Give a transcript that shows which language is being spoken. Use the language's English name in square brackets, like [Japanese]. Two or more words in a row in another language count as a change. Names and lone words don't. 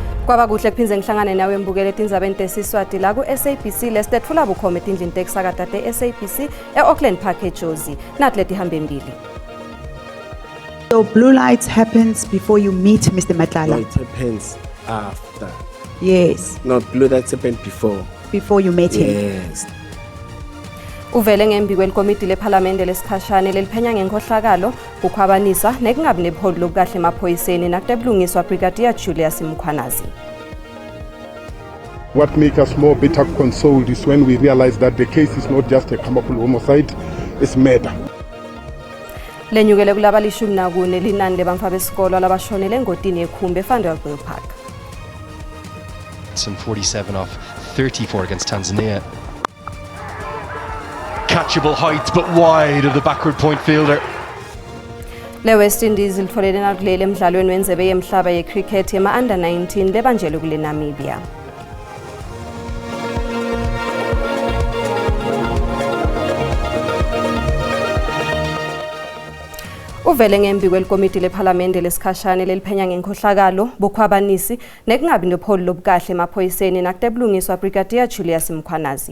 [Swati] Kwaba kuhle kuphinze ngihlangane nawe embukele etindzaba entesiswati la ku SABC lesitethula bukhoma etindlini tekusakata SABC eAuckland Park eJozi nathi leti hambe mbili. [English] So blue lights happens before you meet Mr. Matlala? No, it happens after. Yes. Not blue lights happened before. Before you met him? Yes. [Swati] Uvele ngembi kwelikomiti lePhalamende lesikhashane leliphenya ngenkhohlakalo kukhwabanisa nekungabi nebuholi lobukahle emaphoyiseni nakutebulungiswa Brigadier Julius Mkhwanazi. [English] What makes us more bitter consoled is when we realize that the case is not just a Kamapulu homicide, it's murder. [Swati] Lenyukele kulaba lishumi nakune linani lebantfu besikolo labashonele engotini yekhumbi eVanderbijl Park. [English] 47 off 34 against Tanzania. Catchable height but wide of the backward point fielder. [Swati] Le West Indies ilitfolele nakulele emdlalweni wendlebe yemhlaba yecricket yema under 19 lebanjelwe kule Namibia. Uvele ngembi kwelikomiti lePhalamende lesikhashane leliphenya ngenkhohlakalo bukhwabanisi nekungabi nebuholi lobukahle emaphoyiseni nakutebulungiswa Brigadier Julius Mkhwanazi.